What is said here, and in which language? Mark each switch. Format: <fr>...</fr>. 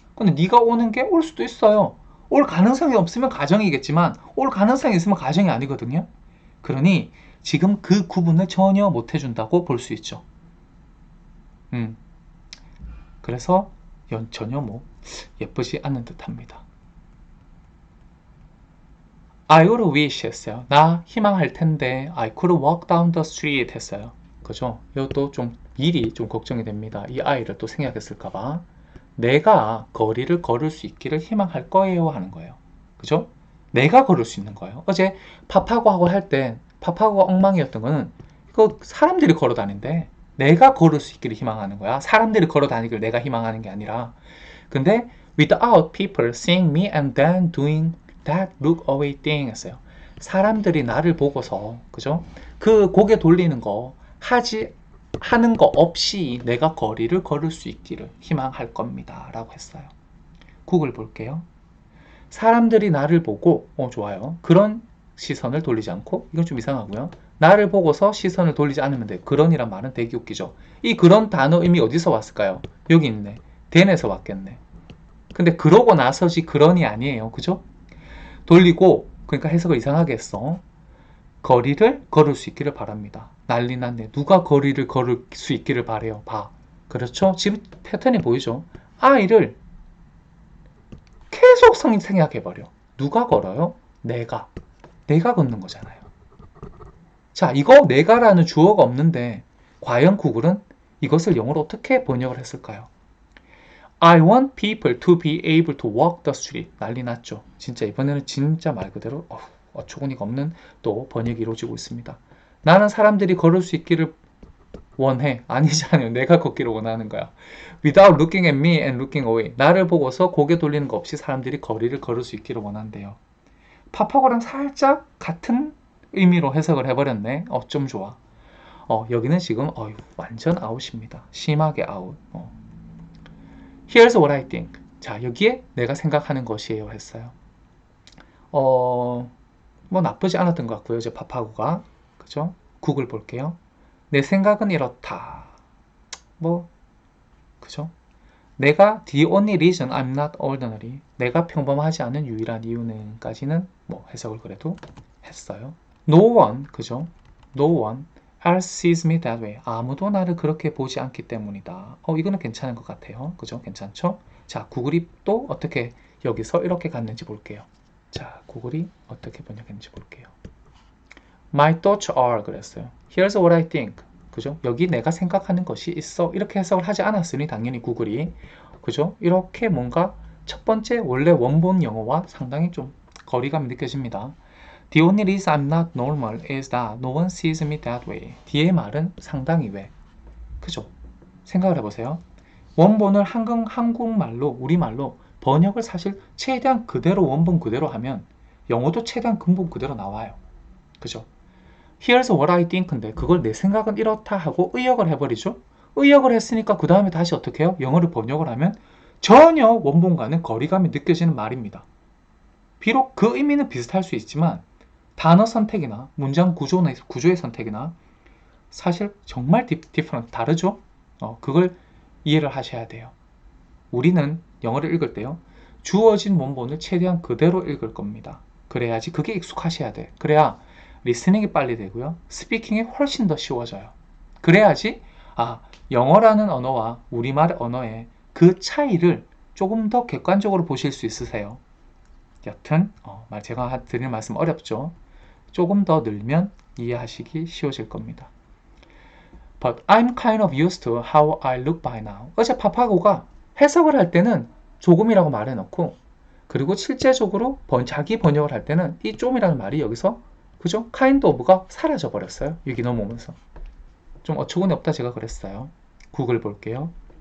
<ko>근데 네가 오는 게 올 수도 있어요. 올 가능성이 없으면 가정이겠지만 올 가능성이 있으면 가정이 아니거든요. 그러니 지금 그 구분을 전혀 못 해준다고 볼 수 있죠. 그래서 전혀 예쁘지 않은 듯 합니다.</ko> <en>I would wish</en> <ko>했어요. 나 희망할 텐데</ko> <en>I could walk down the street 했어요.</en> <ko>그죠? 이것도 좀 미리 좀 걱정이 됩니다. 이 아이를 또 생략했을까봐. 내가 거리를 걸을 수 있기를 희망할 거예요 하는 거예요. 그죠? 내가 걸을 수 있는 거예요. 어제 파파고하고 할 때 파파고가 엉망이었던 거는 이거 사람들이 걸어 다닌대. 내가 걸을 수 있기를 희망하는 거야. 사람들이 걸어 다니기를 내가 희망하는 게 아니라. 근데</ko> <en>without people seeing me and then doing that look away thing</en> <ko>했어요. 사람들이 나를 보고서 그죠? 그 고개 돌리는 거 하는 거 없이 내가 거리를 걸을 수 있기를 희망할 겁니다. 라고 했어요. 구글 볼게요. 사람들이 나를 보고 좋아요. 그런 시선을 돌리지 않고 이건 좀 이상하고요. 나를 보고서 시선을 돌리지 않으면 돼. 그런이란 말은 되게 웃기죠. 이 그런 단어 의미 어디서 왔을까요? 여기 있네. then에서 왔겠네. 근데 그러고 나서지 그런이 아니에요. 그죠? 돌리고 그러니까 해석을 이상하게 했어. 거리를 걸을 수 있기를 바랍니다. 난리 났네. 누가 거리를 걸을 수 있기를 바래요. 봐. 그렇죠? 지금 패턴이 보이죠? 아이를 계속 생략해버려. 누가 걸어요? 내가. 내가 걷는 거잖아요. 자, 이거 내가라는 주어가 없는데 과연 구글은 이것을 영어로 어떻게 번역을 했을까요?</ko> <en>I want people to be able to walk the street.</en> <ko>난리 났죠. 진짜 이번에는 진짜 말 그대로 어처구니가 없는 또 번역이 이루어지고 있습니다. 나는 사람들이 걸을 수 있기를 원해. 아니잖아요. 내가 걷기를 원하는 거야.</ko> <en>Without looking at me and looking away.</en> <ko>나를 보고서 고개 돌리는 거 없이 사람들이 거리를 걸을 수 있기를 원한대요. 파파고랑 살짝 같은 의미로 해석을 해버렸네. 좀 좋아. 여기는 지금 완전 아웃입니다. 심하게 아웃.</ko> <en>Here's what I think.</en> <ko>자, 여기에 내가 생각하는 것이에요 했어요. 뭐 나쁘지 않았던 것 같고요. 이제 파파고가. 그죠? 구글 볼게요. 내 생각은 이렇다. 그죠? 내가</ko> <en>the only reason I'm not ordinary.</en> <ko>내가 평범하지 않은 유일한 이유는까지는 해석을 그래도 했어요.</ko> <en>No one,</en> <ko>그죠?</ko> <en>No one else sees me that way.</en> <ko>아무도 나를 그렇게 보지 않기 때문이다. 이거는 괜찮은 것 같아요. 그죠? 괜찮죠? 자, 구글이 또 어떻게 여기서 이렇게 갔는지 볼게요. 자, 구글이 어떻게 번역했는지 볼게요.</ko> <en>My thoughts are</en> <ko>그랬어요.</ko> <en>Here's what I think.</en> <ko>그죠? 여기 내가 생각하는 것이 있어. 이렇게 해석을 하지 않았으니 당연히 구글이 그죠? 이렇게 뭔가 첫 번째 원래 원본 영어와 상당히 좀 거리감이 느껴집니다.</ko> <en>The only reason I'm not normal is that no one sees me that way.</en> <ko>뒤의 말은 상당히 왜? 그죠? 생각을 해보세요. 원본을 한국말로, 우리말로 번역을 사실 최대한 그대로 원본 그대로 하면 영어도 최대한 근본 그대로 나와요. 그죠?</ko> <en>Here's what I think</en> <ko>인데 그걸 내 생각은 이렇다 하고 의역을 해버리죠. 의역을 했으니까 그 다음에 다시 어떻게 해요? 영어를 번역을 하면 전혀 원본과는 거리감이 느껴지는 말입니다. 비록 그 의미는 비슷할 수 있지만 단어 선택이나 문장 구조의 선택이나 사실 정말 디퍼런트 다르죠? 그걸 이해를 하셔야 돼요. 우리는 영어를 읽을 때요. 주어진 원본을 최대한 그대로 읽을 겁니다. 그래야지 그게 익숙하셔야 돼. 그래야 리스닝이 빨리 되고요. 스피킹이 훨씬 더 쉬워져요. 그래야지 영어라는 언어와 우리말 언어의 그 차이를 조금 더 객관적으로 보실 수 있으세요. 여튼 제가 드리는 말씀 어렵죠? 조금 더 늘면 이해하시기 쉬워질 겁니다.</ko> <en>But I'm kind of used to how I look by now.</en> <ko>어제 파파고가 해석을 할 때는 조금이라고 말해놓고 그리고 실제적으로 자기 번역을 할 때는 이 좀이라는 말이 여기서 그죠? kind of가 사라져 버렸어요. 여기 넘어오면서. 좀 어처구니 없다 제가 그랬어요. 구글 볼게요.</ko>